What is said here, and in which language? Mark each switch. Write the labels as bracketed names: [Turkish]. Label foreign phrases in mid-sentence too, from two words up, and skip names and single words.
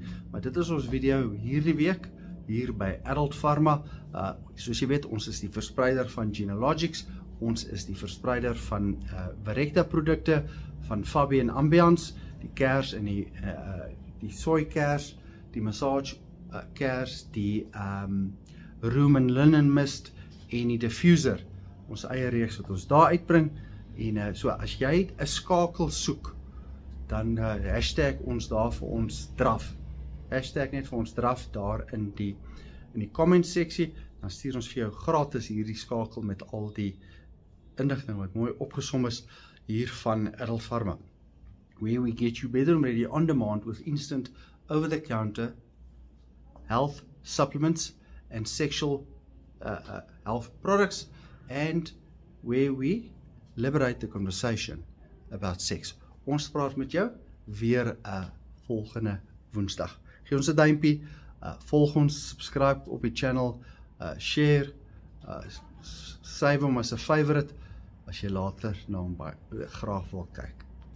[Afrikaans] Maar dit is ons video hierdie week, hier by Adult Pharma. Soos jy weet, ons is die verspreider van Genealogics, ons is die verspreider van Virrecta produkte, van Fabi en Ambiance, die kers en die soy kers, die massage kers, die [English] room and linen mist [Afrikaans] en die diffuser, ons eie reeks wat ons daar uitbring. En so as jy 'n skakel soek, dan hashtag ons daar vir ons draf. Hashtag net vir ons draf daar in die comment seksie, dan stuur ons vir jou gratis hierdie skakel met al die inligting wat mooi opgesom is hier van Adult Pharma, [English] where we get you better and ready on demand with instant over-the-counter health supplements and sexual health products, and where we liberate the conversation about sex. [Afrikaans] Ons praat met jou weer volgende Woensdag. Gee ons 'n duimpie, volg ons, subscribe op die channel, share, save hom as 'n favorite as jy later na hom graag wil kyk.